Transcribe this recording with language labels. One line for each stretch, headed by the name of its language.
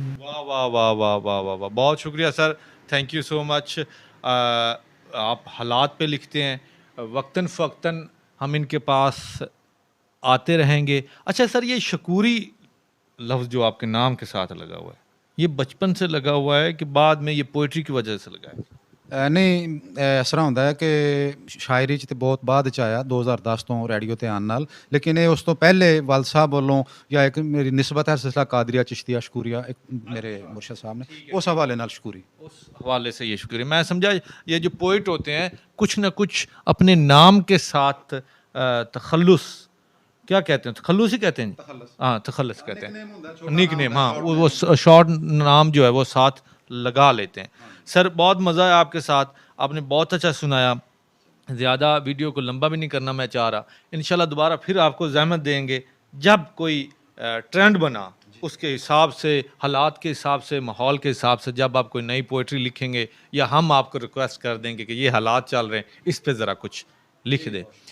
Hindi: वाह वाह वाह वाह वाह वाह वाह, बहुत शुक्रिया sir,
English: Thank you so much.
Hindi: आप हालात पे लिखते हैं, वक्तन फ़क्तन हम इनके पास आते रहेंगे। अच्छा सर, ये शकूरी लफ्ज़ जो आपके नाम के साथ लगा हुआ है, ये बचपन से लगा हुआ है कि बाद में ये पोइट्री की वजह से लगा है?
Punjabi: ਨਹੀਂ ਇਸ ਤਰ੍ਹਾਂ ਹੁੰਦਾ ਹੈ ਕਿ ਸ਼ਾਇਰੀ 'ਚ ਤੇ ਬਹੁਤ ਬਾਅਦ 'ਚ ਆਇਆ 2010 ਤੋਂ ਰੇਡੀਓ ਤੇ ਆਉਣ ਨਾਲ, ਲੇਕਿਨ ਇਹ ਉਸ ਤੋਂ ਪਹਿਲੇ ਵਾਲ ਸਾਹਿਬ ਵੱਲੋਂ ਜਾਂ ਇੱਕ ਮੇਰੀ ਨਿਸਬਤ ਹੈ ਸਿਲਸਿਲਾ ਕਾਦਰੀਆ चिश्तिया शकूरिया एक मेरे मुर्शद साहब ने उस हवाले नाल शकूरी।
Hindi: उस हवाले से ये शुक्रिया। मैं समझा ये जो पोइट होते हैं कुछ ना कुछ अपने नाम के साथ तखल्लुस, क्या कहते हैं, तखल्लुस ही कहते हैं, हाँ तखल्लुस कहते हैं, निक नेम, हाँ वो शॉर्ट नाम जो है वो साथ लगा लेते हैं। सर बहुत मज़ा है आपके साथ, आपने बहुत अच्छा सुनाया। ज़्यादा वीडियो को लंबा भी नहीं करना मैं चाह रहा, इंशाल्लाह दोबारा फिर आपको ज़हमत देंगे जब कोई ट्रेंड बना उसके हिसाब से, हालात के हिसाब से, माहौल के हिसाब से, जब आप कोई नई पोइट्री लिखेंगे या हम आपको रिक्वेस्ट कर देंगे कि ये हालात चल रहे हैं इस पे ज़रा कुछ लिख दें।